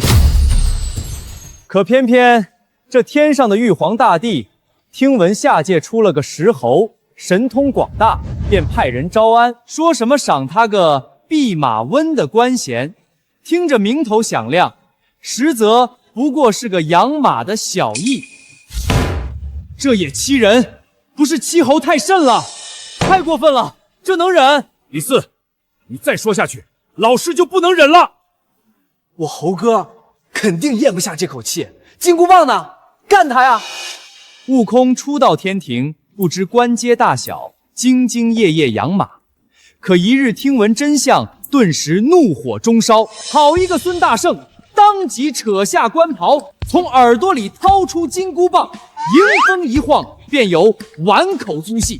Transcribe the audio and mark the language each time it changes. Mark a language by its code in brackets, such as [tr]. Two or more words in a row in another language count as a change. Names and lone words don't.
[zh] 可偏偏這天上的玉皇大帝，聽聞下界出了個石猴，神通廣大，便派人招安，說什麼賞他個弼馬溫的官銜。聽着名頭響亮，實則不過是個養馬的小役。這也欺人，不是欺猴太甚了，太過分了，這能忍？李四，你再說下去，老師就不能忍了。我猴哥肯定咽不下這口氣。金箍棒呢？幹他呀！悟空初到天庭，不知官階大小，兢兢業業養馬。可一日聽聞真相，頓時怒火中燒。好一個孫大聖，當即扯下官袍，從耳朵裡掏出金箍棒，迎風一晃，便有碗口粗細。